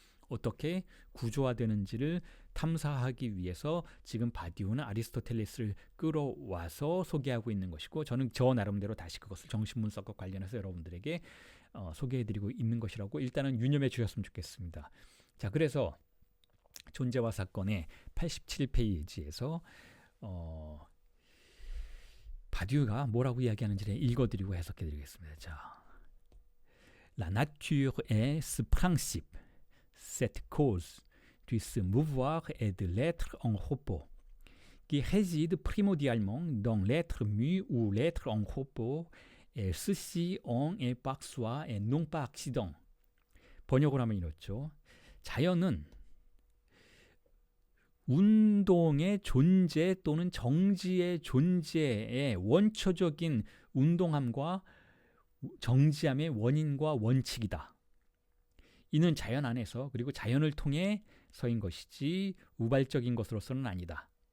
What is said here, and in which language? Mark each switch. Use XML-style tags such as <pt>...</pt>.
<ko>어떻게 구조화되는지를 탐사하기 위해서 지금 바디우는 아리스토텔레스를 끌어와서 소개하고 있는 것이고, 저는 저 나름대로 다시 그것을 정신분석과 관련해서 여러분들에게 소개해드리고 있는 것이라고 일단은 유념해 주셨으면 좋겠습니다. 자, 그래서 존재와 사건의 87페이지에서 바디우가 뭐라고 이야기하는지를 읽어드리고 해석해드리겠습니다.</ko> <fr>자, La nature est ce principe, cette cause du se mouvoir et de l'être en repos, qui réside primordialement dans l'être mu ou l'être en repos, et ceci en est par soi et non par accident.</fr> <ko>번역을 하면 이렇죠. 자연은 운동의 존재 또는 정지의 존재의 원초적인 운동함과 정지함의 원인과 원칙이다. 이는 자연 안에서 그리고 자연을 통해 서인 것이지 우발적인 것으로서는 아니다.</ko>